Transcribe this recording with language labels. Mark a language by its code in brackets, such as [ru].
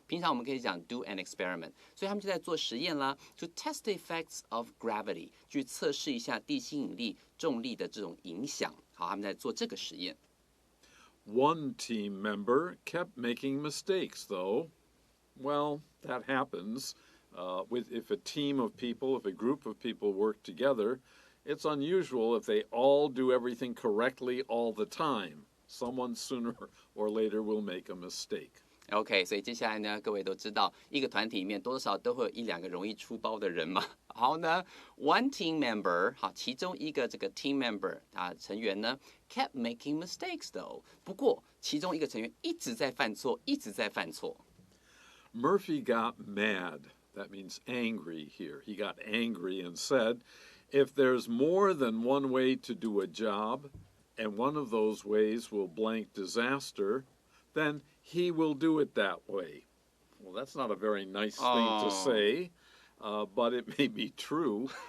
[zh] 平常我们可以讲 do an experiment，所以他们就在做实验啦。 To test the effects of gravity，去测试一下地心引力、重力的这种影响。好，他们在做这个实验。 [en] One team member kept making mistakes, though. Well, that happens. If a team of people, if a group of people work together, it's unusual if they all do everything correctly all the time.Someone sooner or later will make a mistake. [zh] OK， 所以接下来呢，各位都知道，一个团体里面多少都会有一两个容易出包的人嘛。好呢 ， one team member，好，其中一个这个 team member 成员呢 ， kept making mistakes though。不过其中一个成员一直在犯错，一直在犯错。 [en] Murphy got mad. That means angry here. He got angry and said, "If there's more than one way to do a job," and one of those ways will blank disaster, then he will do it that way. Well, that's not a very nice thing to say, but it may be true.